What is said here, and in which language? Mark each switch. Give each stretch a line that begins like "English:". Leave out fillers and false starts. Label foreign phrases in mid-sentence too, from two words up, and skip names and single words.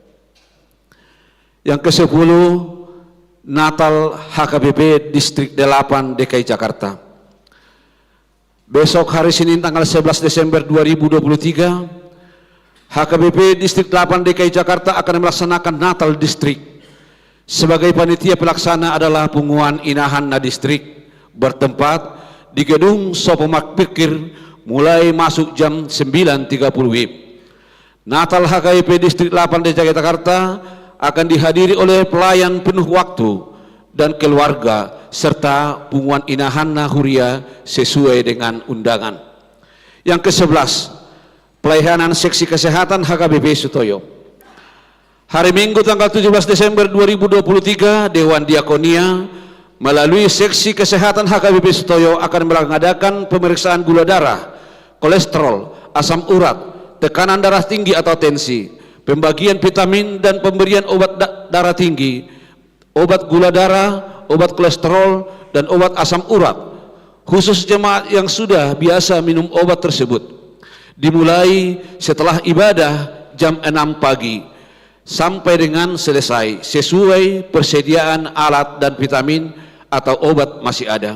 Indonesian: Yang ke-10, Natal HKBP Distrik 8 DKI Jakarta. Besok hari Senin tanggal 11 Desember 2023, HKBP Distrik 8 DKI Jakarta akan melaksanakan Natal Distrik. Sebagai panitia pelaksana adalah Punguan Inahanna Distrik, bertempat di Gedung Sopomak Pikir mulai masuk jam 9.30 WIB. Natal HKBP Distrik 8 DKI Jakarta akan dihadiri oleh pelayan penuh waktu dan keluarga serta Punguan Inahanna Huria sesuai dengan undangan. Yang ke-11, pelayanan seksi kesehatan HKBP Sutoyo. Hari Minggu tanggal 17 Desember 2023 Dewan Diakonia melalui seksi kesehatan HKBP Sutoyo akan mengadakan pemeriksaan gula darah, kolesterol, asam urat, tekanan darah tinggi atau tensi, pembagian vitamin dan pemberian obat darah tinggi, obat gula darah, obat kolesterol, dan obat asam urat khusus jemaat yang sudah biasa minum obat tersebut, dimulai setelah ibadah jam 6 pagi sampai dengan selesai sesuai persediaan alat dan vitamin atau obat masih ada.